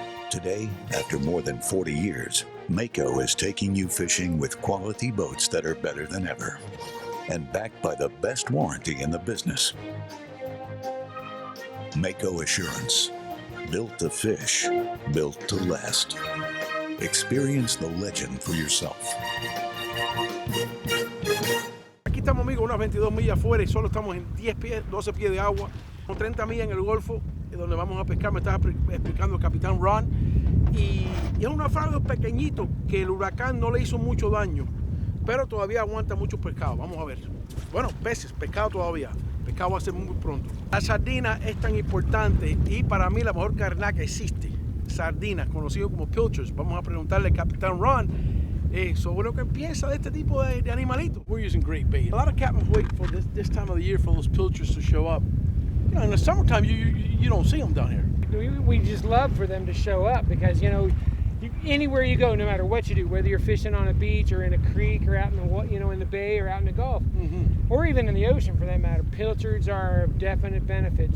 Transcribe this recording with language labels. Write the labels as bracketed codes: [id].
[en] Today, after more than 40 years, Mako is taking you fishing with quality boats that are better than ever and backed by the best warranty in the business. Mako Assurance. Built to fish, built to last. Experience the legend for yourself. [es] Aquí estamos, amigos, unas 22 millas afuera y solo estamos en 10 pies, 12 pies de agua, con 30 millas en el Golfo, donde vamos a pescar. Me estaba explicando el capitán Ron. Y es un naufragio pequeñito que el huracán no le hizo mucho daño, pero todavía aguanta mucho pescado. Vamos a ver. Bueno, peces, pescado todavía. Pescado va a ser muy pronto. La sardina es tan importante y para mí la mejor carnada que existe. Sardinas, conocido como pilchards. Vamos a preguntarle al capitán Ron sobre lo que piensa de este tipo de animalitos. [en] We're using great bait. A lot of captains wait for this time of the year for those pilchards to show up. You know, in the summertime, you don't see them down here. We just love for them to show up because, you know, anywhere you go, no matter what you do, whether you're fishing on a beach or in a creek or out in the, you know, in the bay or out in the Gulf, or even in the ocean for that matter, pilchards are of definite benefit.